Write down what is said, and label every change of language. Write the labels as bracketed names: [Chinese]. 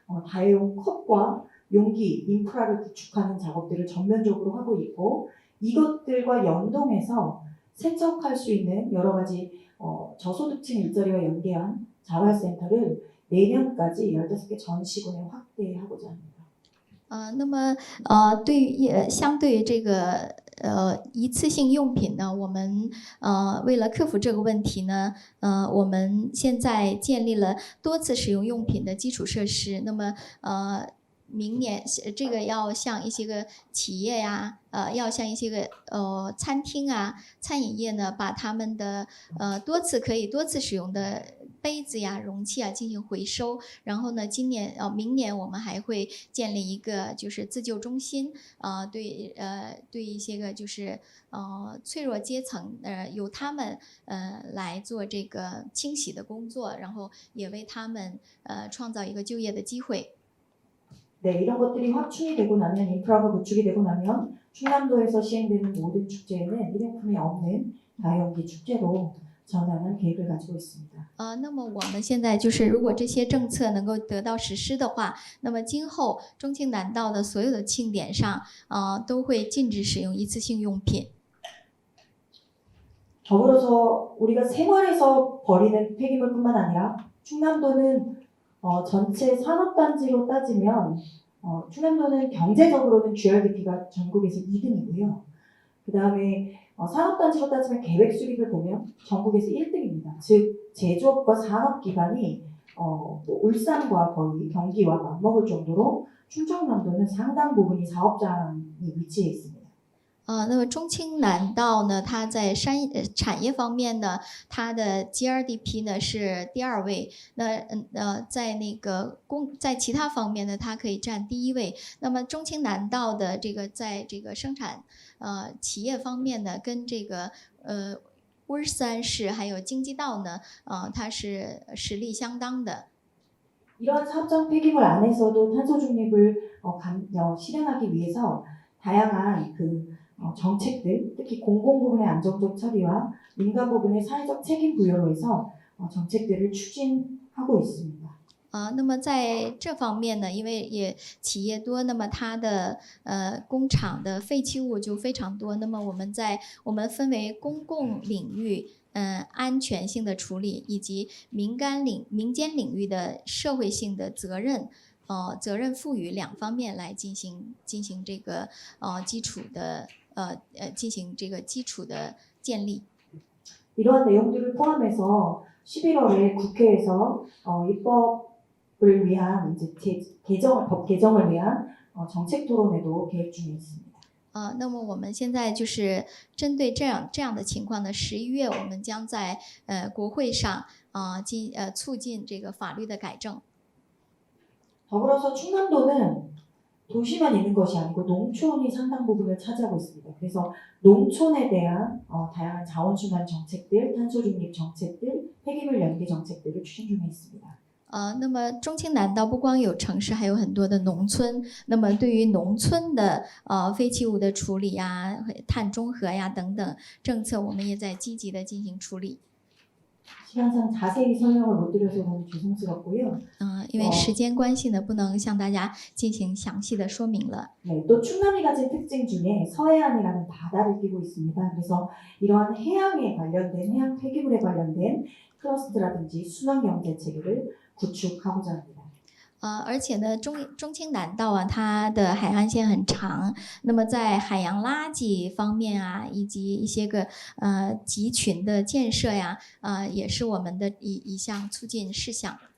[Korean] 다회용 컵과 용기, 인프라를 구축하는 작업들을 전면적으로 하고 있고 이것들과 연동해서 세척할 수 있는 여러 가지 저소득층 일자리와 연계한 자활센터를 내년까지 15개 전 시군에 확대하고자 합니다. [Chinese] 那么相对于这个一次性用品呢，我们为了克服这个问题呢，我们现在建立了多次使用用品的基础设施。那么明年这个要向一些个企业呀，要向一些个餐厅啊、餐饮业呢，把他们的可以多次使用的杯子呀、容器啊进行回收。然后呢，明年我们还会建立一个就是自救中心，对一些个就是脆弱阶层，由他们来做这个清洗的工作，然后也为他们创造一个就业的机会。 [Korean] 네, 이런 것들이 확충이 되고 나면 인프라가 구축이 되고 나면 충남도에서 시행되는 모든 축제에는 일회용품이 없는 다용기 축제로 전환한 계획을 가지고 있습니다. [Chinese] 那么我们现在就是如果这些政策能够得到实施的话，那么今后中青南道的所有的庆典上，都会禁止使用一次性用品。 [Korean] 더불어서 우리가 생활에서 버리는 폐기물뿐만 아니라 충남도는 전체 산업단지로 따지면 충남도는 경제적으로는 GRDP가 전국에서 2등이고요. 그 다음에 산업단지로 따지면 계획 수립을 보면 전국에서 1등입니다. 즉 제조업과 산업 기반이 뭐 울산과 거의 경기와 맞먹을 정도로 충청남도는 상당 부분이 사업장이 위치해 있습니다. [Chinese] 那么中青南道呢，它在产业方面呢，它的 GRDP 呢是第2位。在那个在其他方面呢，它可以占第1位。那么中青南道的这个在这个生产企业方面呢，跟这个乌山市还有京畿道呢，它是实力相当的。 [Korean] 이러한 사업장 폐기물 안에서도 탄소 중립을 실현하기 위해서 다양한 정책들, 특히 공공 부분의 안정적 처리와 민간 부분의 사회적 책임 부여로 해서 정책들을 추진하고 있습니다. [Chinese] 那么在这方面呢，因为企业多，那么它的工厂的废弃物就非常多。那么我们分为公共领域安全性的处理，以及民间领域的社会性的责任赋予2方面来进行这个基础的进行这个基础的建立。 [Korean] 이러한 내용들을 포함해서 11월에 국회에서 입법을 위한 법 개정을 위한 정책 토론회도 계획 중에 있습니다. [Chinese] 那么我们现在就是针对这样的情况呢，11月我们将在国会上促进这个法律的改正。 [Korean] 더불어서 충남도는 도시만 있는 것이 아니고 농촌이 상당 부분을 차지하고 있습니다. 그래서 농촌에 대한 다양한 자원순환 정책들, 탄소중립 정책들, 폐기물 연계 정책들을 추진 중에 있습니다. [Chinese] 那么中青南道不光有城市，还有很多的农村。那么对于农村的废弃物的处理呀、碳中和呀等等政策，我们也在积极的进行处理。 [Korean] 시간상 자세히 설명을 못 드려서 너무 죄송스럽고요. [Chinese] 因为时间关系呢，不能向大家进行详细的说明了。 [Korean] 네, 또 충남이 가진 특징 중에 서해안이라는 바다를 끼고 있습니다. 그래서 이러한 해양에 관련된 해양 폐기물에 관련된 클러스터라든지 순환 경제 체계를 구축하고자 합니다. [Chinese] 而且呢，中青南道啊，它的海岸线很长。那么在海洋垃圾方面啊，以及一些个集群的建设呀，也是我们的一项促进事项。